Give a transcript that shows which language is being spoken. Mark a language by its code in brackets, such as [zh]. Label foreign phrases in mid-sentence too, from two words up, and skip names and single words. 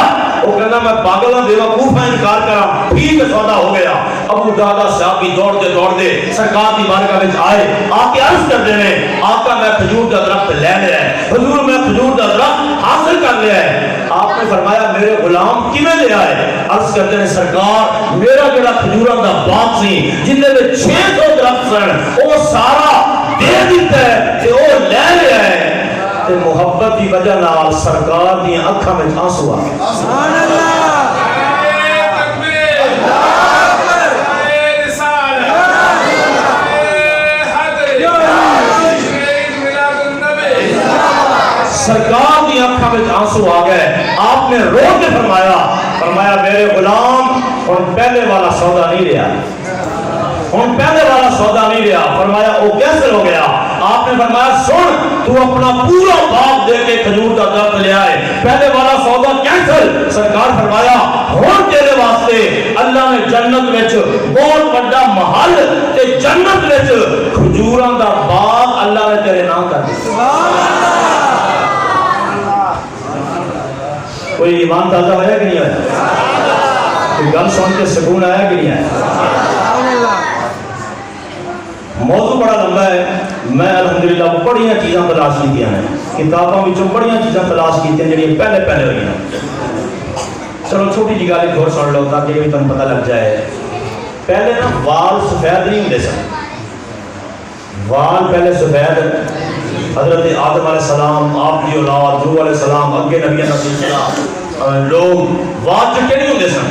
[pa] وہ کہنا میں پاگل بے وقوف میں انکار کرا، ٹھیک ہے سودا ہو گیا۔ ابو دحدہ صحابی [ur] دوڑتے دوڑتے سرکار کی بارگاہ [pa] وچ آئے، [ur] آ کے عرض کرتے ہیں [pa] آقا میں کھجور دا درخت لے لیا ہے، حضور میں کھجور دا درخت حاصل کر لیا ہے۔ [ur] آپ آپ نے فرمایا میرے غلام کیویں لے آئے؟ عرض کرتے ہیں [pa] سرکار میرا جڑا کھجوراں دا باغ سی جندے وچ 600 درخت سن وہ سارا دے دیتا ہے تے او لے آئے تے محبت دی وجہ نال سرکار دی اکھاں وچ آنسو آ گئے. [ar] سبحان اللہ. [pa] سرکار دی آنکھاں وچ آنسو آ گئے. آپ نے رو کے فرمایا میرے غلام ہن پہلے والا سودا نہیں رہا، ہن پہلے والا سودا نہیں رہا. [ur] فرمایا وہ کیسے ہو گیا؟ آپ نے فرمایا سن تو اپنا پورا باغ دے کے کھجور کا درخت لے آئے، پہلے والا سودا کینسل. [pa] سرکار فرمایا ہن تیرے واسطے اللہ نے جنت وچ بہت بڑا محل تے جنت وچ کھجوراں دا باغ اللہ نے تیرے نام کر دتا. [ar] سبحان اللہ. [pa] کوئی ایمان تازہ ہوا کہ نہیں آیا؟ کوئی گل سن کے سکون آیا کہ نہیں آیا؟ [ar] سبحان اللہ. [pa] موضوع بڑا لمبا ہے. میں الحمدللہ بڑیاں چیزاں تلاش کی ہیں، کتاباں وچوں بڑیاں چیزاں تلاش کی ہیں جڑیاں پہلے ہوئی ہیں. [ur] چلو چھوٹی جی گل ایک اور سن لو تاکہ یہ بھی تمہیں پتہ لگ جائے. [pa] پہلے نا وال سفید نہیں ہوندے سن، وال پہلے سفید. حضرت آدم علیہ السلام [ur] آپ کی اولاد [pa] نوح علیہ السلام اگے [ur] نبیوں کا سلسلہ [pa] لوگ وال چٹے نہیں ہوندے سن.